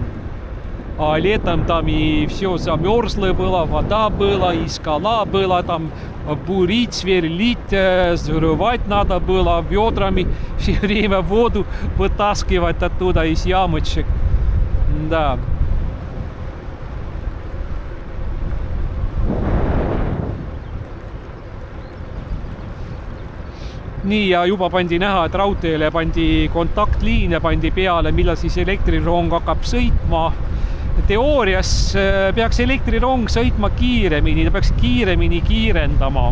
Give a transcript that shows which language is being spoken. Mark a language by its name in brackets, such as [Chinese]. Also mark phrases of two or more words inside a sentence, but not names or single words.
[Russian] А летом там и все замерзло было, вода была, и скала была, там бурить, сверлить, взрывать надо было ведрами, все время воду вытаскивать оттуда из ямочек. Да. [Estonian] Nii, ja juba pandi näha, et raudteele pandi kontaktliine pandi peale, millal siis elektrirong hakkab sõitma. Teoorias peaks elektrirong sõitma kiiremini, ta peaks kiiremini kiirendama.